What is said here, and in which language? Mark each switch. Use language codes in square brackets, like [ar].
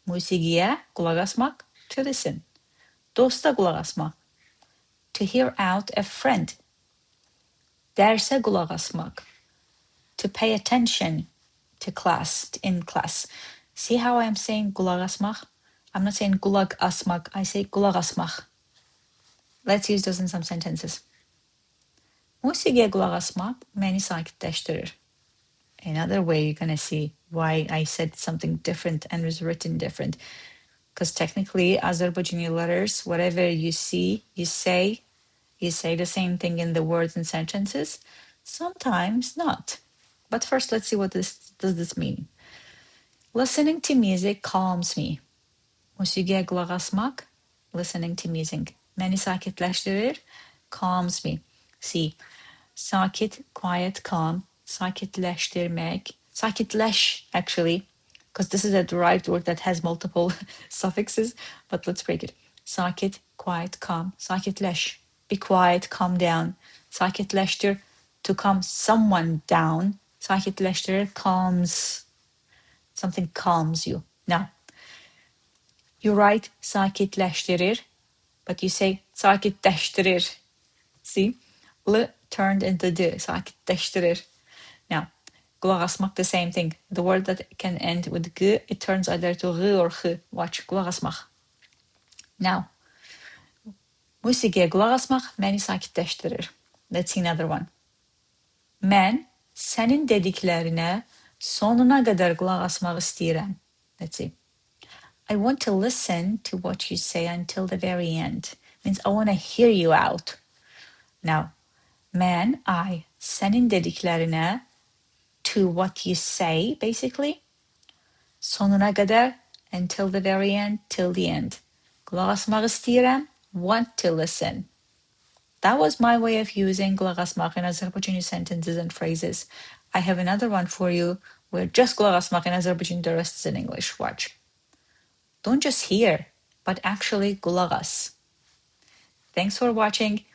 [az] Musiqiyə QULAQ ASMAQ, [en] to listen. [az] Dosta QULAQ ASMAQ, [en] to hear out a friend. [az] Dərsə QULAQ ASMAQ, [en] to pay attention to class, in class. See how I'm saying QULAQ ASMAQ? I'm not saying QULAQ ASMAQ, I say QULAQ ASMAQ. Let's use those in some sentences. [az] Musiqiyə QULAQ ASMAQ məni sakitləşdirir. [en] Another way you're going to see why I said something different and was written different. Because technically, Azerbaijani letters, whatever you see, you say the same thing in the words and sentences. Sometimes not. But first, let's see what does this mean. Listening to music calms me. [az] Musiqiyə qulaq asmaq, [en] listening to music. [az] Məni sakitləşdirir, [en] calms me. See, sakit, quiet, calm, sakitləşdirmək, sakitləş actually, because this is a derived word that has multiple suffixes, but let's break it. Sakit, quiet, calm, sakitləş, be quiet, calm down. Sakitləşdir, to calm someone down. Sakitləşdirir, calms, something calms you. Now, you write sakitləşdirir, but you say sakitləşdirir. See, L turned into D, sakitləşdirir. Now, qulaq asmaq, the same thing. The word that can end with G, it turns either to R or X. Watch, qulaq asmaq. Now, [az] musiqiyə qulaq asmaq məni sakitləşdirir. [en] Let's see another one. [az] Mən sənin dediklərinə sonuna qədər qulaq asmaq istəyirəm. [en] Let's see. I want to listen to what you say until the very end. Means I want to hear you out. Now, mən, I, [az] sənin dediklərinə, [en] to what you say, basically. [az] Sonuna qədər, [en] until the very end, till the end. [az] Qulaq asmaq istəyirəm, [en] want to listen. That was my way of using qulaq asmaq in Azerbaijani sentences and phrases. I have another one for you where just qulaq asmaq in Azerbaijani, the rest is in English. Watch. Don't just hear, but actually qulaq as. Thanks for watching.